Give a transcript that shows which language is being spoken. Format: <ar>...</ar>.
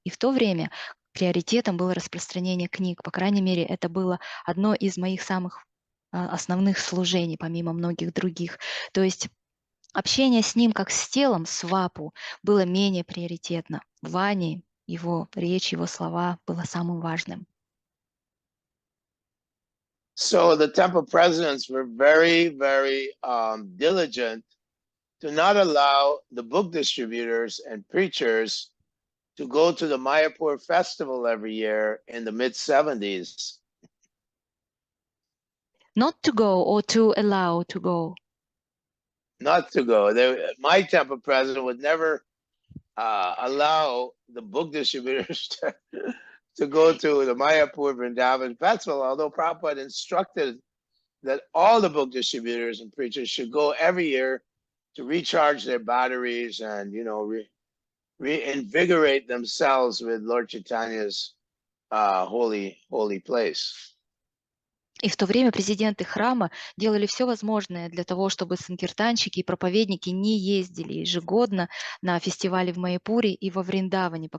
<ru>И в то время приоритетом было распространение книг. По крайней мере, это было одно из моих самых основных служений, помимо многих других. То есть общение с ним как с телом, с вапу, было менее приоритетно. Вани, его речь, его слова было самым важным.</ru> <en>So the temple presidents were very, very diligent to not allow the book distributors and preachers to go to the Mayapur festival every year in the mid-70s. Not to go or to allow to go. Not to go. My temple president would never allow the book distributors to go to the Mayapur Vrindavan festival, although Prabhupada instructed that all the book distributors and preachers should go every year to recharge their batteries and, you know, reinvigorate themselves with Lord Chaitanya's holy place.</en> <ru>И в то время президенты храма делали все возможное для того, чтобы санкиртанщики и проповедники не ездили ежегодно на фестивали в Майяпуре и во Вриндаване.</ru>